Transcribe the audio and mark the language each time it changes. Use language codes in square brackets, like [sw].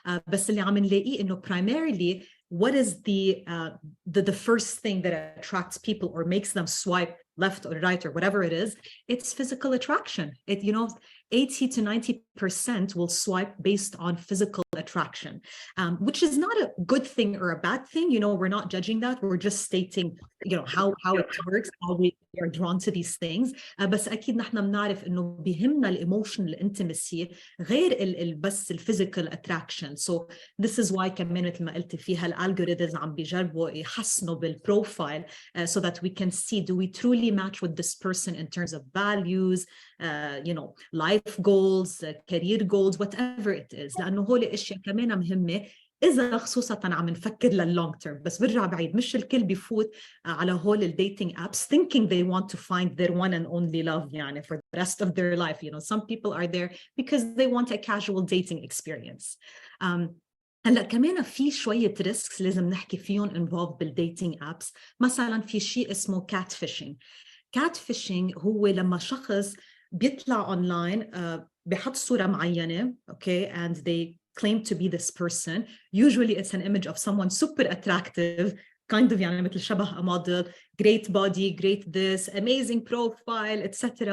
[ar] بس اللي عم نلاقيه إنه [en] primarily what is the first thing that attracts people or makes them swipe left or right or whatever it is? It's physical attraction. It, you know, 80 to 90% will swipe based on physical attraction, which is not a good thing or a bad thing. You know, we're not judging that. We're just stating, you know, how it works, how we are drawn to these things. [ar] بس أكيد نحن بنعرف إنه بيهمنا الemotional intimacy غير بس physical attraction. [en] So this is why [ar] كمان مثل ما قلت فيها الالجوريثمز عم بيجربوا يحسنوا بالبروفايل [en] so that we can see do we truly match with this person in terms of values, you know, life goals, career goals, whatever it is. [ar] لأنه هول أشياء كمان مهمة إذا خصوصاً عم نفكر لللونج تيرم. بس برجع بعيد مش الكل بيفوت على هول الديتينج [en] apps thinking they want to find their one and only love يعني for the rest of their life. You know, some people are there because they want a casual dating experience. [ar] هلا كمان في شوية ريسكس لازم نحكي فيهم involved بالديتينج apps. مثلاً في شيء اسمه catfishing. Catfishing هو لما شخص بيطلع online بيحط صورة معينة, okay, [en] and they claim to be this person. Usually it's an image of someone super attractive, kind of [ar] يعني مثل شبه [en] a model, great body, great this, amazing profile, etc.